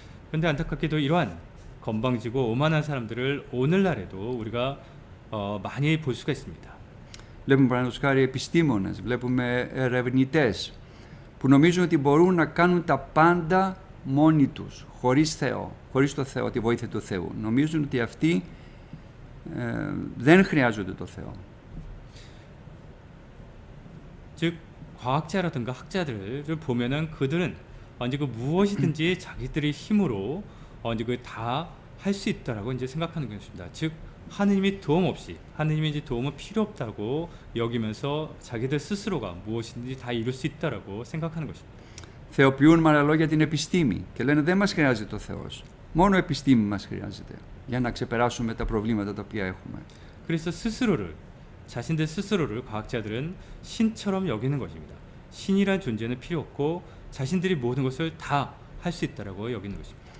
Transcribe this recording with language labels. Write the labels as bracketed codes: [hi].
[ko] 그런데 안타깝게도 이러한 건방지고 오만한 사람들을 오늘날에도 우리가 많이 볼 수가 있습니다. [el] Βλέπουμε παραδείγματος χάρη επιστήμονες, βλέπουμε ερευνητές που νομίζουν ότι μπορούν να κάνουν τα πάντα μόνοι τους, χωρίς Θεό, χωρίς το Θεό, τη βοήθεια του Θεού. Νομίζουν ότι αυτοί δεν χρειάζονται το Θεό. [ko] 즉 과학자라든가 학자들을 보면은 그들은 이제 무엇이든지 자기들의 힘으로 이제 다 할 수 있다라고 이제 생각하는 것입니다. 즉 하느님이 도움 없이 하느님의 이제 도움은 필요 없다고 여기면서 자기들 스스로가 무엇이든지 다 이룰 수 있다라고 생각하는 것입니다. [el] Θεοποιούν με άλλα λόγια την επιστήμη και λένε δεν μας χρειάζεται το Θεός. Μόνο επιστήμη μας χρειάζεται για να ξεπεράσουμε τα προβλήματα τα οποία έχουμε. [ko] 그래서 자신들 스스로를 과학자들은 신처럼 여기는 것입니다. 신이란 존재는 필요 없고 자신들이 모든 것을 다 할 수 있다라고 여기는 것입니다.